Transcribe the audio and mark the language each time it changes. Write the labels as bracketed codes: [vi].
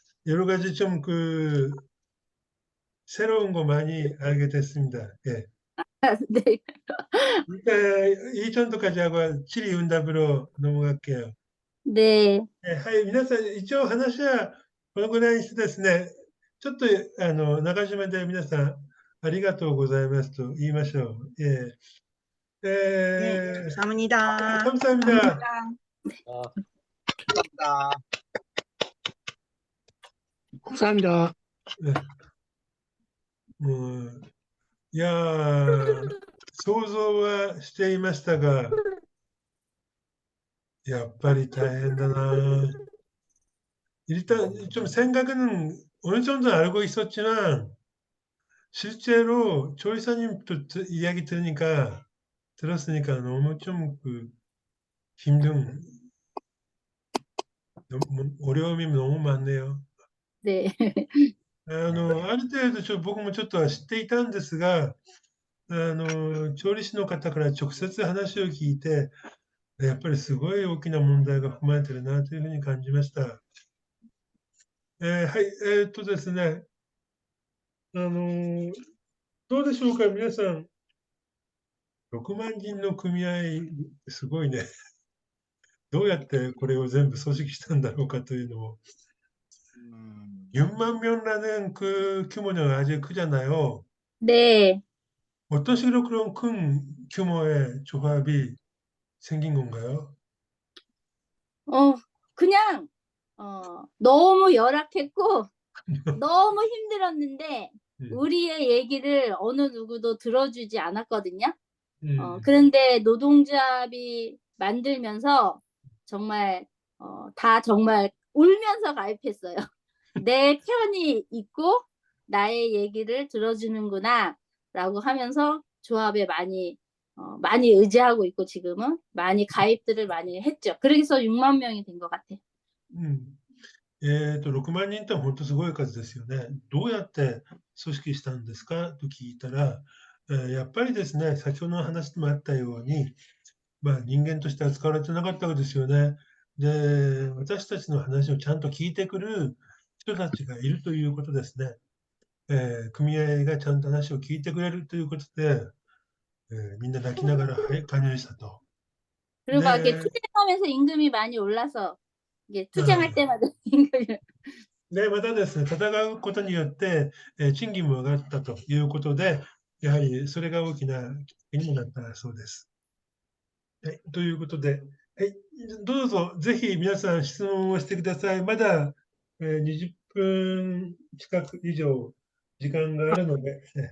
[ko] 여러 가지 좀 새로운 거 많이 알게 됐습니다. 예. 네. 일단 이 정도까지 하고 질의 응답으로 넘어갈게요. 네. [ja] 예, はい、皆さん、一応話はこのぐらいにしてですね、ちょっと中島で皆さん、ありがとうございますと言いましょう。 [ko] 네, 감사합니다. 감사합니다. 감사합니다. 감사합니다. 네. [ja] 이や想像はしていましたが、やっぱり大変だな. [ko] 일단 좀 생각은 어느 정도 알고 있었지만 실제로 조이사님도 이야기 들었으니까 너무 좀 힘든, 어려움이 너무 많네요. 네. [ja] ある程度僕もちょっとは知っていたんですが、調理師の方から直接話を聞いて、やっぱりすごい大きな問題が含まれてるなというふうに感じました。はい、ですね、どうでしょうか、皆さん。 6万人の組合、すごいね。どうやってこれを全部組織したんだろうかというのを。 [ko] 6만 명라는 규모는 아주 크잖아요. 네. 어떤 식으로 그런 큰 규모의 조합이 생긴 건가요? 그냥 너무 열악했고 너무 힘들었는데 우리의 얘기를 어느 누구도 들어주지 않았거든요. 그런데 노동조합이 만들면서 정말 다 정말 울면서 가입했어요. 내 편이 있고 나의 얘기를 들어주는구나 라고 하면서 조합에 많이 의지하고 있고 지금은 많이 가입들을 많이 했죠. 그래서 6만 명이 된 것 같아요. [ja] 6万人って本当すごい数ですよね。どうやって組織したんですかと聞いたら、やっぱりですね、先ほどの話でもあったように、人間として扱われてなかったわけですよね。で、私たちの話をちゃんと聞いてくる人たちがいるということですね。組合がちゃんと話を聞いてくれるということで、みんな泣きながら、はい、加入したと。 [ko] 그리고 막 이렇게 네, 투쟁하면서 임금이 많이 올라서 이게 투쟁할 때마다 임금이 [ja] で、またですね、戦うことによって、賃金も上がったということで、やはりそれが大きなきっかけにもなったそうです。はい、ということで、はい、どうぞぜひ皆さん質問をしてください。まだ、20分近く以上時間があるので、